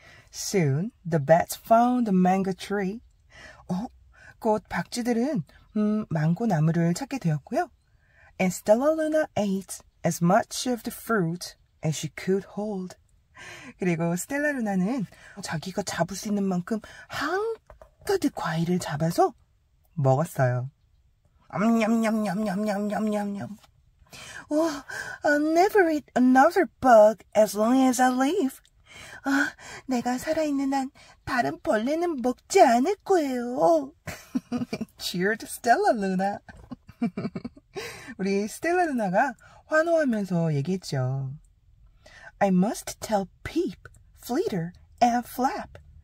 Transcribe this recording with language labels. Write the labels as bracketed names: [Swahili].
[English] Soon, the bats found a mango tree. [Korean] 곧 박쥐들은 망고 나무를 찾게 되었고요. [English] And Stellaluna ate as much of the fruit as she could hold. [Korean] 그리고 스텔라루나는 자기가 잡을 수 있는 만큼 한가득 과일을 잡아서 먹었어요. 냠냠냠냠냠냠냠냠. [English] I'll never eat another bug as long as I live. [Korean] 내가 살아있는 한 다른 벌레는 먹지 않을 거예요. [English] Cheered Stella Luna. [Korean] 우리 스텔라 루나가 환호하면서 얘기했죠. [English] I must tell Peep, Flitter, and Flap.